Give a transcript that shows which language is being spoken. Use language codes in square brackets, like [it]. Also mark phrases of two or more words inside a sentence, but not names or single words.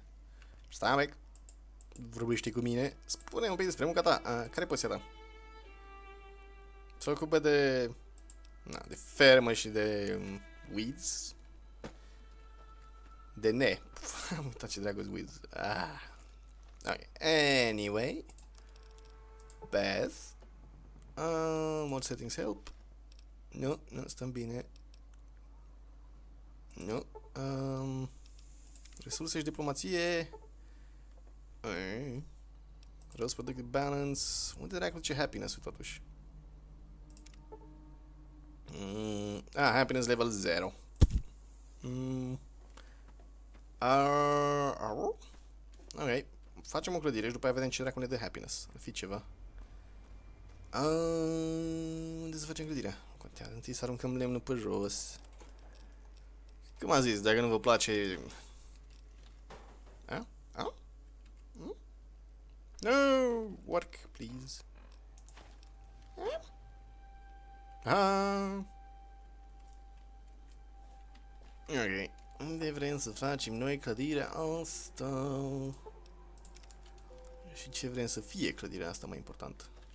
[ro] Stai, mec, vorbește cu mine, spune un pic despre munca ta, care e poziția ta? Se ocupă de fermă și de weeds, de am uitat ce dragos weeds, ok, anyway. [en] Beth. Mod settings help. [ro] Nu, stăm bine. Nu. Resurse și diplomație. [en] Roast productive balance. [ro] Unde dracu duce happiness-ul totuși? [en] Happiness level 0. [ro] Ok. Facem o clădire și după aia vedem ce dracu ne dă happiness. Ar fi ceva. Unde să facem clădirea? Contează, întâi să aruncăm lemnul pe jos. Cum am zis, dacă nu vă place... [en] No, work, please. [ro] Ok. Unde vrem să facem noi clădirea asta? Și ce vrem să fie clădirea asta, mai important?